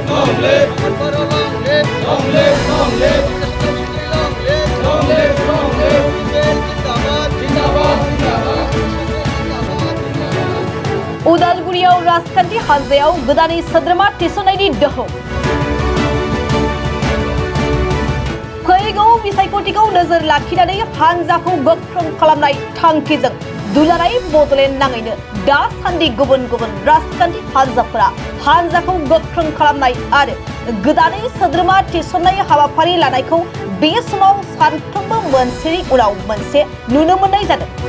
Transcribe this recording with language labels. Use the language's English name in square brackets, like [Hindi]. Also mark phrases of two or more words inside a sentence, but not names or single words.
[English] Long live! Long live! Long live! Long live! Long live! [Bodo] उदालगुरियाव राजखान्थि हानजायाव गोदानै सोद्रोमा थिसननायनि दोहौ फैगौ बिसायख'थिखौ नोजोर लाखिनानै हानजाखौ गोख्रों खालामनाय थांखिजों दुलाराय बड'लेण्ड नाङैनो दासान्दि गुबुन गुबुन राजखान्थि हानजाफोरा हानजाखौ गोख्रों खालामनाय आरो गोदानै सोद्रोमा थिसननाय हाबाफारि लानायखौ बे समाव सानफ्रोमबो मोनसेनि उनाव मोनसे नुनो मोननाय जादों।